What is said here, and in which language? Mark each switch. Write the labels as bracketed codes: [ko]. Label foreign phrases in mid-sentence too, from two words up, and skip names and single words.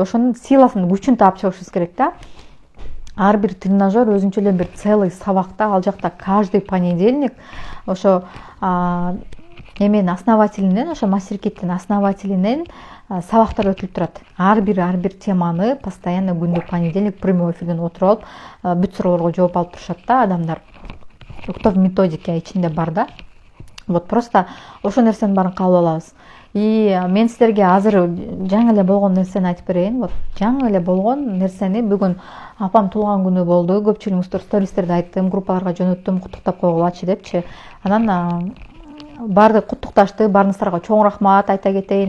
[ky] Ошонун силасын, күчүн таап чыгышыбыз керек да. Ар бир тренажер өзүнчө эле бир целый сабакта, ал жакта [ru] каждый понедельник [ky] ошо эменин основателинен, ошо мастер-киттин основателинен сабактар өтүлүп турат. Ар бир теманы постоянно күндө [ru] понедельник прямой эфирден [ky] отуруп алып бүт суроолорго жооп алып турушат да адамдар. [ru] Кто в методике [ky] ичинде бар да. [ru] Вот просто [ky] ошол нерсенин баарын кабыл алабыз. И мен силерге азыр жаңы эле болгон нерсени айтып берейин. Вот жаңы эле болгон нерсени бүгүн апам туулган күнү болду. Көпчүлүгүңүздөр стористерде айттым, группаларга жөнөттүм, куттуктап койгулачы депчи. Анан баарды куттукташты, баарыңыздарга чоң рахмат айта кетейин.